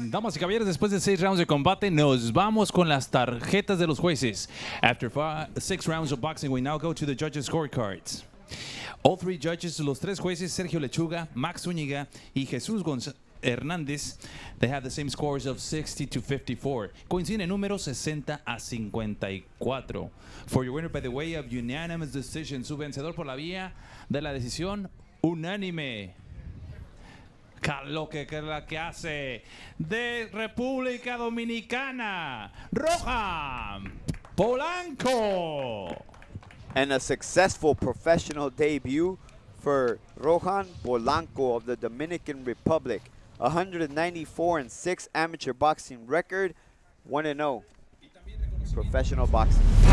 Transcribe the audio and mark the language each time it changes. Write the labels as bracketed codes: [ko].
[es] Damas y caballeros, después de 6 rounds de combate, nos vamos con las tarjetas de los jueces. [en] After 6 rounds of boxing, we now go to the judges' scorecards. All 3 judges, [es] los 3 jueces, [en] Sergio Lechuga, Max Zúñiga y Jesús Hernández, they have the same scores of 60-54. [es] Coinciden en números 60-54. [en] For your winner by the way of unanimous decision, [es] su vencedor por la vía de la decisión unánime. Lo que hace de República Dominicana, Rohan Polanco. [en] And a successful professional debut for Rohan Polanco of the Dominican Republic. 194-6 amateur boxing record, 1-0 professional boxing.